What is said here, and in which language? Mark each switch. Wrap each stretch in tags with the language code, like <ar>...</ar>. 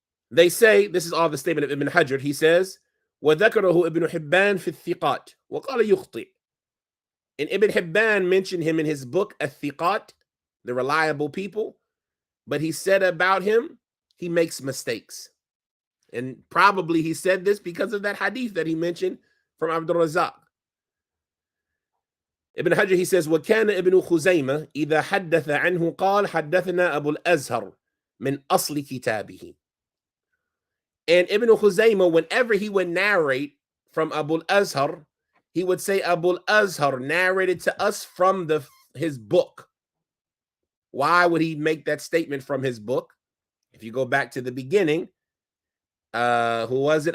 <en>They say, this is all the statement of Ibn Hajar, he says,</en> <ar>وَذَكَرَهُ ابن حبان في الثقات وقال يخطئ.</ar> <en>And Ibn Hibban mentioned him in his book, Al-Thiqat, the reliable people, but he said about him, he makes mistakes. And probably he said this because of that hadith that he mentioned from Abdul Razak.</en> <ar>Ibn Hajar,</ar> <en>he says,</en> <ar>وَكَانَ ابن خُزَيْمَةَ إِذَا حَدَّثَ عَنْهُ قَالَ حَدَّثْنَا أَبُو الْأَزْهَرِ مِنْ أَصْلِ كِتَابِهِ.</ar> <en>And Ibn Khuzaymah, whenever he would narrate from Abu al-Azhar, he would say, Abu al-Azhar narrated to us from his book. Why would he make that statement from his book? If you go back to the beginning, who was it?</en>